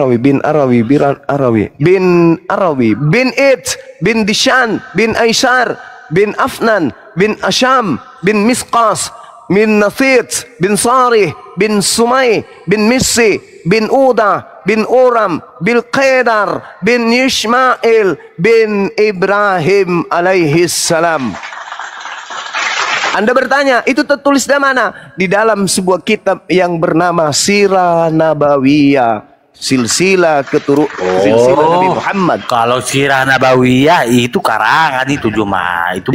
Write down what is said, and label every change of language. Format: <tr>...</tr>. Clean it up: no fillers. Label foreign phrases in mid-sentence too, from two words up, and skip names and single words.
<id>It, bin Dishan, bin Aishar, bin Afnan, bin Asham, bin Misqas, bin Nathit, bin Sarih, bin Sumay, bin Missi, bin Uda, bin Uram, bin Qedar, bin Yishmael, bin Ibrahim</id> <ar>عليه السلام.</ar> <id>Anda bertanya, itu tertulis di mana? Di dalam sebuah kitab yang bernama Sirah Nabawiyah, silsilah Nabi Muhammad. Kalau Sirah Nabawiyah itu karangan itu cuma itu.</id>